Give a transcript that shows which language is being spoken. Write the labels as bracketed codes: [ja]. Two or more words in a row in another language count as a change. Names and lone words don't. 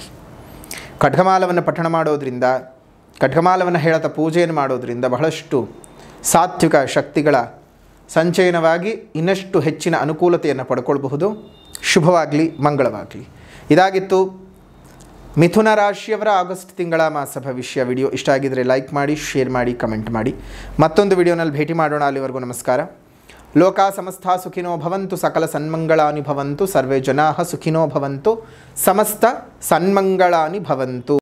[kn] ಖಡ್ಗಮಾಲವನ್ನು ಪಠಣ ಮಾಡೋದ್ರಿಂದ, ಖಡ್ಗಮಾಲವನ್ನು ಹೇಳತ ಪೂಜೆಯನ್ನು ಮಾಡೋದ್ರಿಂದ ಬಹಳಷ್ಟು ಸಾತ್ವಿಕ ಶಕ್ತಿಗಳ ಸಂಚಯನವಾಗಿ ಇನ್ನಷ್ಟು ಹೆಚ್ಚಿನ ಅನುಕೂಲತೆಯನ್ನು ಪಡ್ಕೊಳ್ಬಹುದು. ಶುಭವಾಗಲಿ, ಮಂಗಳವಾಗಲಿ. ಇದಾಗಿತ್ತು ಮಿಥುನ ರಾಶಿಯವರ ಆಗಸ್ಟ್ ತಿಂಗಳ ಮಾಸ ಭವಿಷ್ಯ ವಿಡಿಯೋ. ಇಷ್ಟ ಆಗಿದ್ದರೆ ಲೈಕ್ ಮಾಡಿ, ಶೇರ್ ಮಾಡಿ, ಕಮೆಂಟ್ ಮಾಡಿ. ಮತ್ತೊಂದು ವಿಡಿಯೋನಲ್ಲಿ ಭೇಟಿ ಮಾಡೋಣ. ಅಲ್ಲಿವರೆಗೂ ನಮಸ್ಕಾರ. [sa] ಲೋಕ ಸಮಸ್ತ ಸುಖಿನೋ ಭವಂತು, ಸಕಲ ಸನ್ಮಂಗಳಾನಿ ಭವಂತು, ಸರ್ವೇ ಜನಾಃ ಸುಖಿನೋ ಭವಂತು, ಸಮಸ್ತ ಸನ್ಮಂಗಳಾನಿ ಭವಂತು.